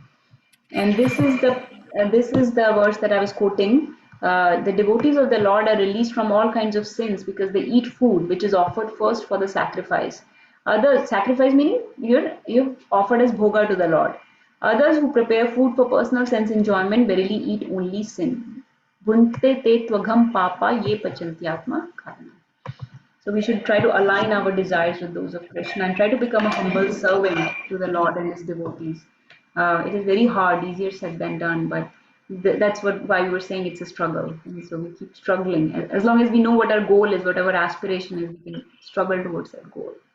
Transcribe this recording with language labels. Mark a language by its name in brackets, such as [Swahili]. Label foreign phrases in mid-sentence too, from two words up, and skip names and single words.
[English] And this is the verse that I was quoting. The devotees of the Lord are released from all kinds of sins because they eat food which is offered first for the sacrifice. Others, sacrifice meaning you're offered as bhoga to the Lord. Others who prepare food for personal sense enjoyment verily eat only sin. [Sanskrit] Bhunte te tvagham papa ye pachantyatma karana. [English] So we should try to align our desires with those of Krishna and try to become a humble servant to the Lord and his devotees. It is very hard, easier said than done, but that's why we were saying it's a struggle. And so we keep struggling. As long as we know what our goal is, what our aspiration is, we can struggle towards that goal.